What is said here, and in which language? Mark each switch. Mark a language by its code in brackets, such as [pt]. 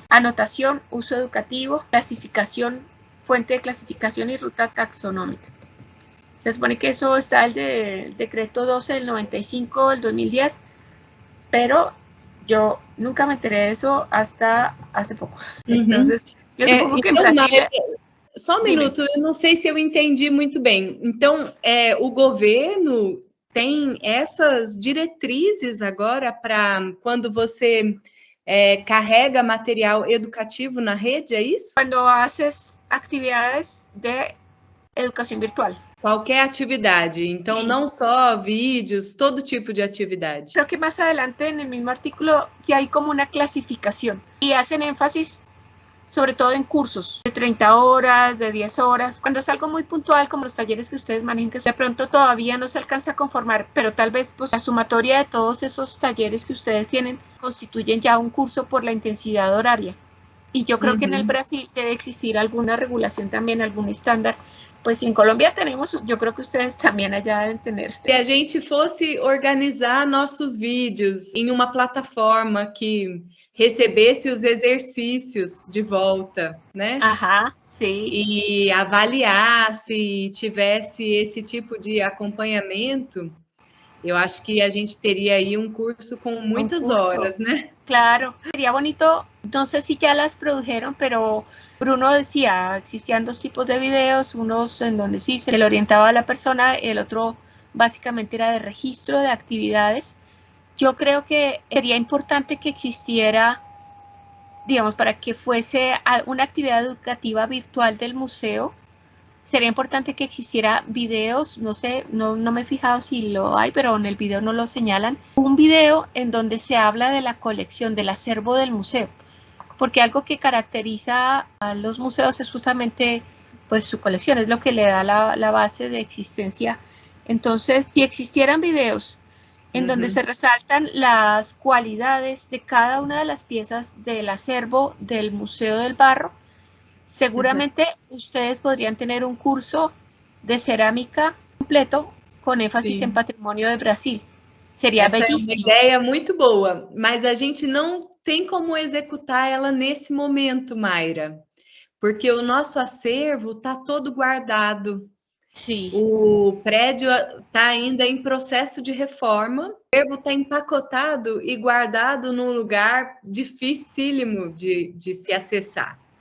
[es] Anotación, uso educativo, clasificación, fuente de clasificación y ruta taxonómica. Se supone que eso está el decreto 12 del 95 del 2010, pero yo nunca me enteré de eso hasta hace pouco. Entonces, eu supongo que em Brasília... [pt] Só um minuto, eu não sei se eu entendi muito bem. Então, o governo tem essas diretrizes agora para quando você carrega material educativo na rede, é isso? Quando haces atividades de educação virtual. Qualquer atividade, então não só vídeos, todo tipo de atividade. [es] Creo que más adelante en el mismo artículo sí hay como una clasificación y hacen énfasis sobre todo en cursos de 30 horas, de 10 horas, cuando es algo muy puntual como los talleres que ustedes manejan, que de pronto todavía no se alcanza a conformar, pero tal vez pues la sumatoria de todos esos talleres que ustedes tienen constituyen ya un curso por la intensidad horaria. Y yo creo que en el Brasil debe existir alguna regulación también, algún estándar. Pues en Colombia tenemos, yo creo que ustedes también allá deben tener. [pt] Se a gente fosse organizar nossos vídeos em uma plataforma que recebesse os exercícios de volta, né? [es] Ajá, sí. [pt] E avaliasse, tivesse esse tipo de acompanhamento, eu acho que a gente teria aí um curso com muitas horas, né? [es] Claro, sería bonito, no sé si ya las produjeron, pero Bruno decía, existían dos tipos de videos, unos en donde sí se le orientaba a la persona, el otro básicamente era de registro de actividades. Yo creo que sería importante que existiera, digamos, para que fuese una actividad educativa virtual del museo, sería importante que existiera videos, no sé, no me he fijado si lo hay, pero en el video no lo señalan, un video en donde se habla de la colección, del acervo del museo, porque algo que caracteriza a los museos es justamente pues su colección, es lo que le da la base de existencia. Entonces, si existieran videos en donde se resaltan las cualidades de cada una de las piezas del acervo del Museo del Barro, seguramente ustedes podrían tener un curso de cerámica completo con énfasis en patrimonio de Brasil. [pt] Seria belíssimo. É uma ideia muito boa, mas a gente não tem como executar ela nesse momento, Mayra, porque o nosso acervo está todo guardado. Sim. O prédio está ainda em processo de reforma, o acervo está empacotado e guardado num lugar dificílimo de se acessar.